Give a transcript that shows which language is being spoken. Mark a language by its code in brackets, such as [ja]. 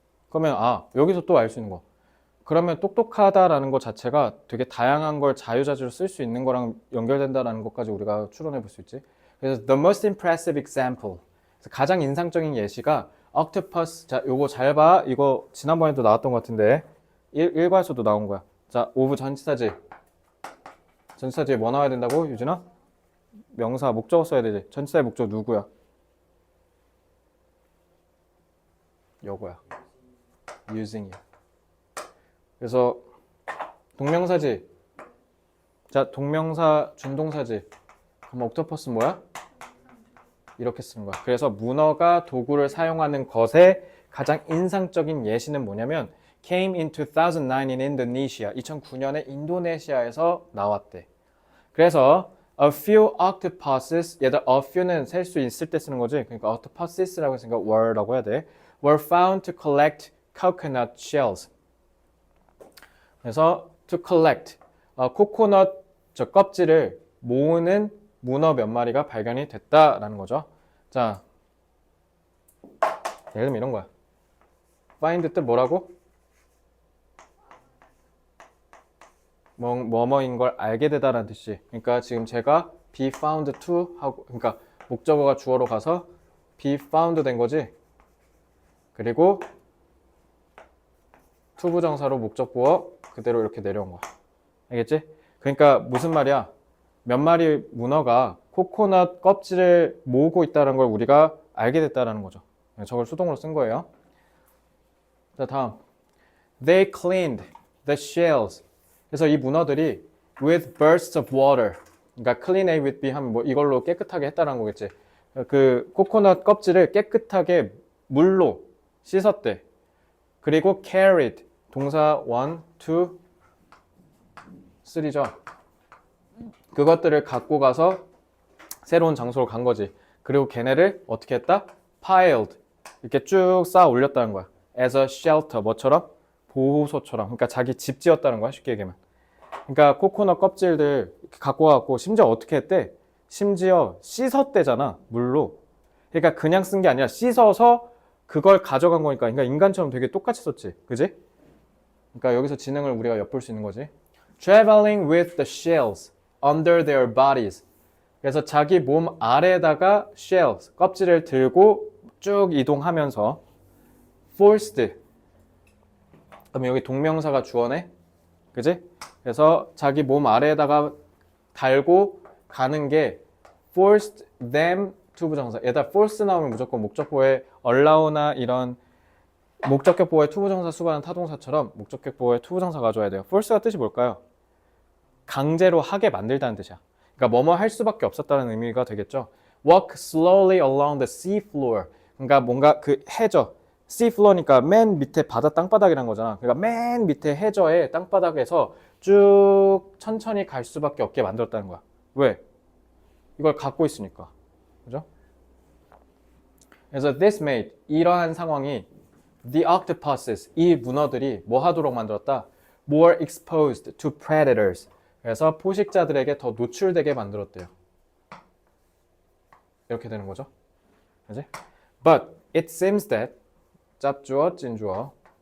[ko] 그러면 여기서 또 알 수 있는 거. 그러면 똑똑하다라는 것 자체가 되게 다양한 걸 자유자재로 쓸 수 있는 거랑 연결된다라는 것까지 우리가 추론해 볼 수 있지. 그래서 [en] the most impressive example. [ko] 그래서 가장 인상적인 예시가 octopus. 자, 요거 잘 봐. 이거 지난번에도 나왔던 것 같은데 일과에서도 나온 거야. 자, of 전치사지. 전치사지에 뭐 나와야 된다고, 유진아? 명사, 목적어 써야 되지. 전치사의 목적 누구야? 요거야. using이야. 그래서 동명사지. 자, 동명사 준동사지. 그럼 옥토퍼스 뭐야? 이렇게 쓰는 거야. 그래서 문어가 도구를 사용하는 것의 가장 인상적인 예시는 뭐냐면 [en] came in 2009 in Indonesia. [ko] 2009년에 인도네시아에서 나왔대. 그래서 [en] a few octopuses, [ko] 얘들 a few는 셀 수 있을 때 쓰는 거지. 그러니까 octopuses라고 했으니까 were라고 해야 돼. [en] were found to collect coconut shells. [ko] 그래서 to collect, 코코넛 저 껍질을 모으는 문어 몇 마리가 발견이 됐다라는 거죠. 자, 예를 들면 이런 거야. find 뜻 뭐라고? 뭐뭐인 걸 알게 되다라는 뜻이. 그러니까 지금 제가 be found to 하고, 그러니까 목적어가 주어로 가서 be found 된 거지. 그리고 투부정사로 목적보어 그대로 이렇게 내려온 거야. 알겠지? 그러니까 무슨 말이야? 몇 마리 문어가 코코넛 껍질을 모으고 있다는 걸 우리가 알게 됐다는 거죠. 저걸 수동으로 쓴 거예요. 자, 다음. [en] They cleaned the shells. [ko] 그래서 이 문어들이 [en] with bursts of water. [ko] 그러니까 clean A with B 하면 뭐 이걸로 깨끗하게 했다는 거겠지. 그 코코넛 껍질을 깨끗하게 물로 씻었대. 그리고 carried. 동사 1, 2, 3죠. 그것들을 갖고 가서 새로운 장소로 간 거지. 그리고 걔네를 어떻게 했다? [en] piled. [ko] 이렇게 쭉 쌓아 올렸다는 거야. [en] as a shelter. [ko] 뭐처럼? 보호소처럼. 그러니까 자기 집 지었다는 거야. 쉽게 얘기하면. 그러니까 코코넛 껍질들 갖고 와갖고 심지어 어떻게 했대? 심지어 씻었대잖아. 물로. 그러니까 그냥 쓴 게 아니라 씻어서 그걸 가져간 거니까. 그러니까 인간처럼 되게 똑같이 썼지. 그지? 그러니까 여기서 지능을 우리가 엿볼 수 있는 거지. [en] Traveling with the shells under their bodies. [ko] 그래서 자기 몸 아래에다가 shells, 껍질을 들고 쭉 이동하면서 forced. 그럼 여기 동명사가 주어네. 그지? 그래서 자기 몸 아래에다가 달고 가는 게 [en] forced them [ko] 투부정사. 얘다 force 나오면 무조건 목적보에 allow나 이런 목적격 보호의 투부정사 수반한 타동사처럼 목적격 보호의 투부정사 가져와야 돼요. force가 뜻이 뭘까요? 강제로 하게 만들다는 뜻이야. 그러니까 뭐뭐 할 수밖에 없었다는 의미가 되겠죠. [en] Walk slowly along the sea floor. [ko] 그러니까 뭔가 그 해저, sea floor니까 맨 밑에 바다 땅바닥이란 거잖아. 그러니까 맨 밑에 해저의 땅바닥에서 쭉 천천히 갈 수밖에 없게 만들었다는 거야. 왜? 이걸 갖고 있으니까. 그죠? 그래서 [en] this made, [ko] 이러한 상황이 [en] the octopuses, [ko] 이 문어들이 뭐 하도록 만들었다? [en] more exposed to predators. [ko] 그래서 포식자들에게 더 노출되게 만들었대요. 이렇게 되는 거죠. 그지? [en] But it seems that [ko] 짭주어, 찐주어.